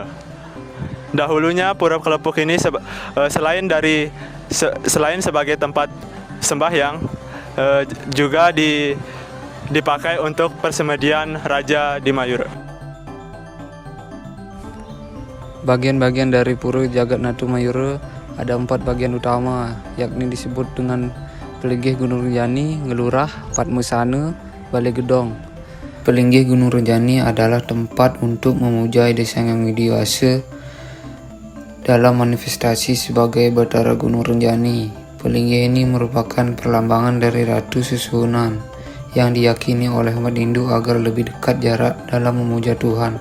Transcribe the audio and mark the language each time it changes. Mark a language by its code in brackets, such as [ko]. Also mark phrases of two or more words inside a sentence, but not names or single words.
[id] Dahulunya Pura Kelepuk ini selain sebagai tempat sembahyang, juga dipakai untuk persemedian raja di Mayura. Bagian-bagian dari Pura Jagannath Mayura ada 4 bagian utama, yakni disebut dengan Pelinggih Gunung Rinjani, Ngelurah, Padmasana, Balai Gedong. Pelinggih Gunung Rinjani adalah tempat untuk memuja Ida Sang Hyang Widiwasa dalam manifestasi sebagai Batara Gunung Rinjani. Pelinggih ini merupakan perlambangan dari Ratu Susuhunan yang diyakini oleh umat Hindu agar lebih dekat jarak dalam memuja Tuhan.